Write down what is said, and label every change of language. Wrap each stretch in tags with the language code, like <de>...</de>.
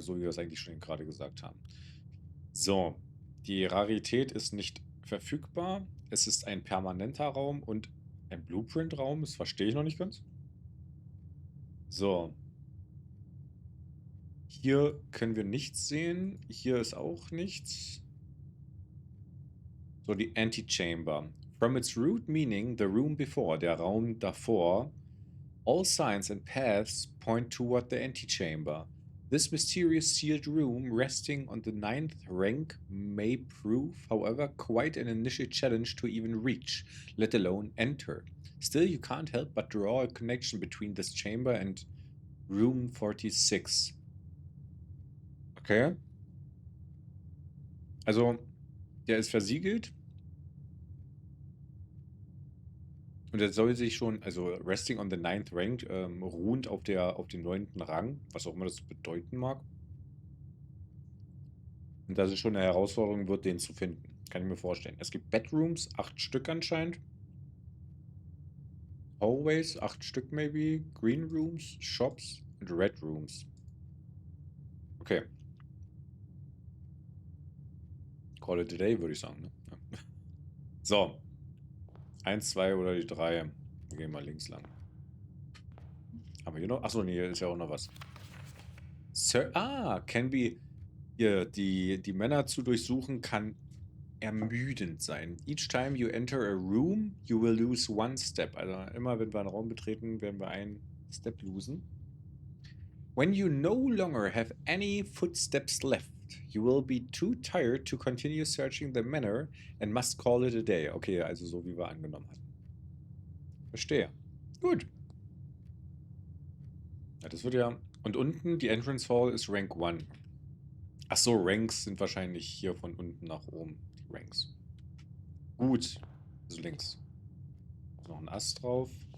<de>So wie wir es eigentlich schon gerade gesagt haben. So, die Rarität ist nicht verfügbar. Es ist ein permanenter Raum und ein Blueprint-Raum. Das verstehe ich noch nicht ganz. So. Hier können wir nichts sehen. Hier ist auch nichts. So, die Antechamber.</de> <en>From its root meaning, the room before,</en> <de>der Raum davor,</de> <en>all signs and paths point toward the antechamber. This mysterious sealed room, resting on the 9th rank, may prove, however, quite an initial challenge to even reach, let alone enter. Still, you can't help but draw a connection between this chamber and room 46. Okay.</en> <de>Also, der ist versiegelt. Und er soll sich schon, also</de> <en>resting on the 9th rank,</en> <de>ruhend auf dem 9. Rang, was auch immer das bedeuten mag. Und dass es schon eine Herausforderung wird, den zu finden. Kann ich mir vorstellen. Es gibt Bedrooms, 8 Stück anscheinend. Hallways, 8 Stück maybe. Green Rooms, Shops und Red Rooms. Okay.</de> <en>Call it a day,</en> <de>würde ich sagen. Ne? Ja. So. 1, 2 oder die 3. Wir gehen mal links lang. Aber hier noch? Achso, nee, hier ist ja auch noch was.</de> <en>Sir, can be.</en> <de>Hier, die Männer zu durchsuchen kann ermüdend sein.</de> <en>Each time you enter a room, you will lose 1 step.</en> <de>Also immer, wenn wir einen Raum betreten, werden wir einen Step losen.</de> <en>When you no longer have any footsteps left, you will be too tired to continue searching the manor and must call it a day.</en> <de>Okay, also so wie wir angenommen hatten. Verstehe. Gut. Ja, das wird ja... Und unten, die Entrance Hall ist Rank 1. Achso, Ranks sind wahrscheinlich hier von unten nach oben. Die Ranks. Gut. Also links. Ist noch ein Ast drauf.</de>